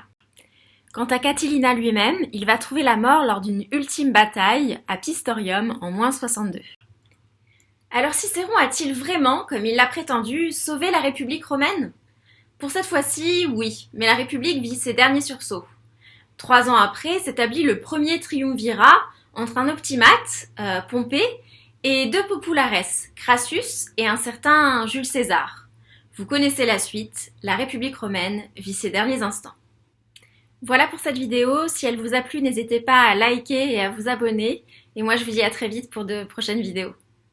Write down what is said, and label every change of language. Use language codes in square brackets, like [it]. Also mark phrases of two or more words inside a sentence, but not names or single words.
[fr] Quant à Catilina lui-même, il va trouver la mort lors d'une ultime bataille à Pistorium en -62. Alors Cicéron a-t-il vraiment, comme il l'a prétendu, sauvé la République romaine ? Pour cette fois-ci, oui, mais la République vit ses derniers sursauts. 3 ans après s'établit le premier triumvirat entre un optimate, Pompée, et 2 populares, Crassus et un certain Jules César. Vous connaissez la suite, la République romaine vit ses derniers instants. Voilà pour cette vidéo, si elle vous a plu, n'hésitez pas à liker et à vous abonner, et moi je vous dis à très vite pour de prochaines vidéos.